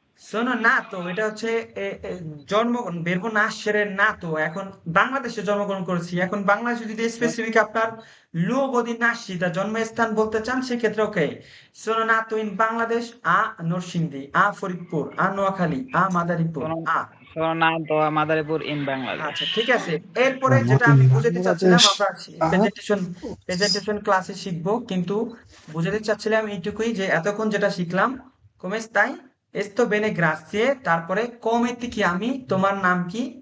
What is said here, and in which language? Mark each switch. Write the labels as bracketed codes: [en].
[it] Sono nato [bn] এটা হচ্ছে জন্মগ্রহণ, [it] verbo nascere nato, [bn] এখন বাংলাদেশে জন্মগ্রহণ করেছি। এখন বাংলাদেশে যদি স্পেসিফিক আপনার [it] luogo di nascita, [bn] জন্মস্থান বলতে চান, সেক্ষেত্রে ওকে, [it] sono nato in Bangladesh a Norshindi, a Foritpur, a Noakhali, a Madaripur, a। Sono nato a Madaripur in Bangladesh. [bn] আচ্ছা, ঠিক আছে। এরপরে যেটা আমি বুঝাতে চাচ্ছিলাম, আমরা প্রেজেন্টেশন ক্লাসে শিখবো, কিন্তু বুঝাতে চাচ্ছিলাম এইটুকুই যে এতক্ষণ যেটা শিখলাম, [it] come stai? Sto bene, grazie। [bn] তারপরে [it] come ti chiami, [bn] তোমার নাম কি?